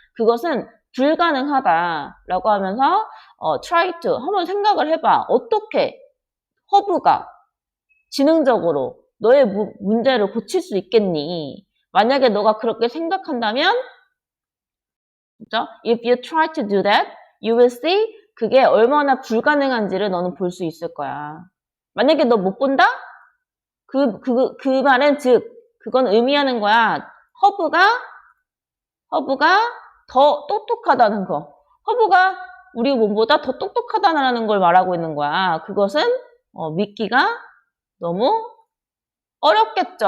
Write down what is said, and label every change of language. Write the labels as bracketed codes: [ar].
[ko] 그것은 불가능하다라고 하면서 [en] try to [ko] 한번 생각을 해봐. 어떻게 허브가 지능적으로 너의 문제를 고칠 수 있겠니? 만약에 너가 그렇게 생각한다면, 그죠? [en] If you try to do that, you will see [ko] 그게 얼마나 불가능한지를 너는 볼 수 있을 거야. 만약에 너 못 본다? 그 말은 그건 의미하는 거야. 허브가 더 똑똑하다는 거. 허브가 우리 몸보다 더 똑똑하다는 걸 말하고 있는 거야. 그것은 믿기가 너무 어렵겠죠.